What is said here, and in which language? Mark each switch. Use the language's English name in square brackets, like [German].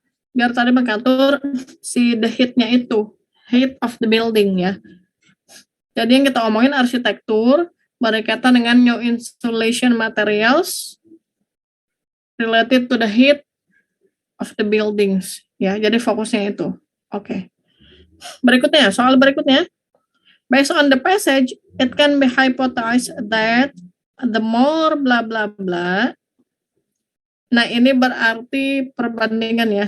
[Indonesian] Biar tadi mengatur si the heat-nya itu, [English] heat of the building, [Indonesian] ya. Jadi yang kita omongin arsitektur berkaitan dengan [English] new insulation materials related to the heat of the buildings, [Indonesian] ya. Jadi fokusnya itu. Oke. Berikutnya, soal berikutnya. [English] Based on the passage, it can be hypothesized that the more bla bla bla. [Indonesian] Nah, ini berarti perbandingan, ya.